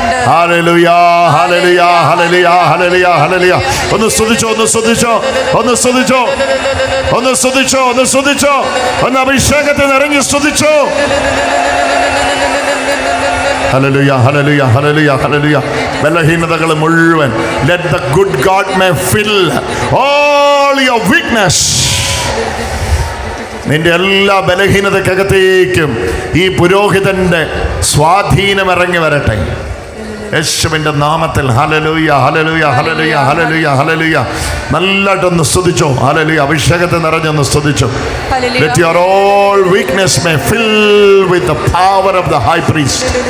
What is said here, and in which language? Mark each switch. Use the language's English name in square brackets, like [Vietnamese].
[Malayalam] Hallelujah, hallelujah, hallelujah, hallelujah, hallelujah. ഒന്ന് സ്തുതിച്ചോ, ഒന്ന് സ്തുതിച്ചോ, ഒന്ന് സ്തുതിച്ചോ, ഒന്ന് സ്തുതിച്ചോ, ഒന്ന് സ്തുതിച്ചോ, ഒന്ന് അഭിഷേകത്തെ നിറഞ്ഞ് സ്തുതിച്ചോ. Hallelujah, hallelujah, hallelujah, hallelujah. ബലഹീനതകൾ മുഴുവൻ [English] let the good God may fill all your weakness. [Malayalam] നിന്റെ എല്ലാ ബലഹീനതക്കകത്തേക്കും ഈ പുരോഹിതന്റെ സ്വാധീനം ഇറങ്ങി വരട്ടെ യേശുവിന്റെ നാമത്തിൽ. Hallelujah, hallelujah, hallelujah, hallelujah, hallelujah. നല്ലതായിട്ടൊന്ന് സ്തുതിച്ചോ. Hallelujah, അഭിഷേകത്തെ നിറഞ്ഞൊന്ന് സ്തുതിച്ചോ. [English] Let your all weakness may fill with the power of the high priest.